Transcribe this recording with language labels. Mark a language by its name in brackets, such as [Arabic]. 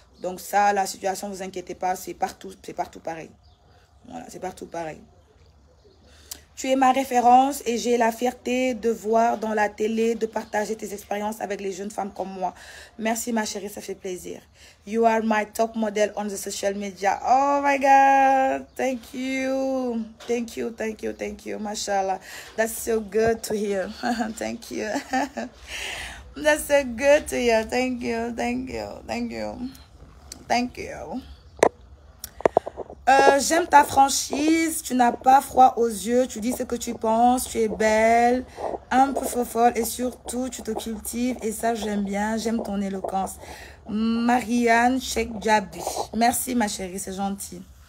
[French] Donc ça, la situation, ne vous inquiétez pas, c'est partout pareil. Voilà, c'est partout pareil. Tu es ma référence et j'ai la fierté de voir dans la télé, de partager tes expériences avec les jeunes femmes comme moi. Merci ma chérie, ça fait plaisir. [English] You are my top model on the social media. Oh my God, thank you. Thank you, thank you, thank you. Mashallah, that's so good to hear. Thank you. That's so good to hear. Thank you, thank you, thank you. Thank you. [French] J'aime ta franchise, tu n'as pas froid aux yeux, tu dis ce que tu penses, tu es belle, un peu folle et surtout tu te cultives et ça j'aime bien, j'aime ton éloquence. Marianne Cheikh Djabi, merci ma chérie, c'est gentil.